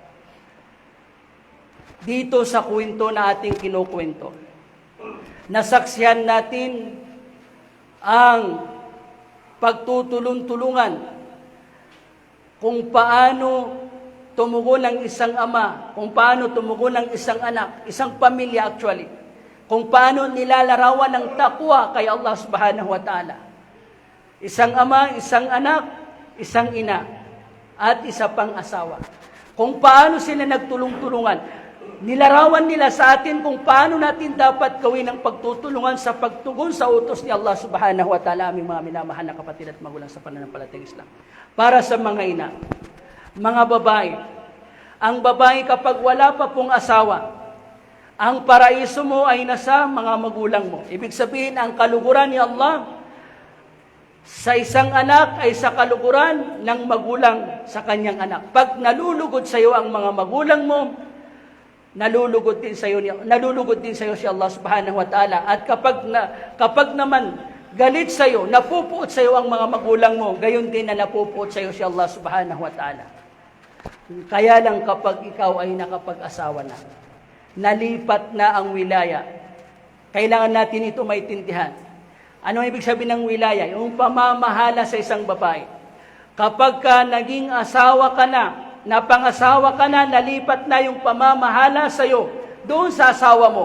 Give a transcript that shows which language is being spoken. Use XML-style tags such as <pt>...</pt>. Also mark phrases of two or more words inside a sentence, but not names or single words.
<tl>dito sa kwento na ating kinukwento, nasaksihan natin ang pagtutulong-tulungan kung paano tumugon ng isang ama, kung paano tumugon ng isang anak, isang pamilya actually, kung paano nilalarawan ng takwa kay Allah</tl> <ar>سبحانه وتعالى.</ar> <tl>Isang ama, isang anak, isang ina, at isa pang asawa. Kung paano sila nagtulong-tulungan. Nilarawan nila sa atin kung paano natin dapat gawin ang pagtutulungan sa pagtugon sa utos ni Allah</tl> <ar>سبحانه وتعالى,</ar> <tl>aming mga minamahal na kapatid at magulang sa pananampalatayang Islam. Para sa mga ina, mga babae, ang babae kapag wala pa pong asawa, ang paraiso mo ay nasa mga magulang mo. Ibig sabihin, ang kaluguran ni Allah sa isang anak ay sa kaluguran ng magulang sa kanyang anak. Pag nalulugod sa iyo ang mga magulang mo, nalulugod din sa iyo si Allah</tl> <ar>سبحانه وتعالى.</ar> <tl>At kapag naman galit sa iyo, napupuot sa iyo ang mga magulang mo, gayon din na napupuot sa iyo si Allah</tl> <ar>سبحانه وتعالى.</ar> <tl>Kaya lang kapag ikaw ay nakapag-asawa na, nalipat na ang wilaya, kailangan natin ito maintindihan. Ano ibig sabihin ng wilaya? Yung pamamahala sa isang babae. Kapag ka naging asawa ka na, napangasawa ka na, nalipat na yung pamamahala sa iyo doon sa asawa mo.</tl>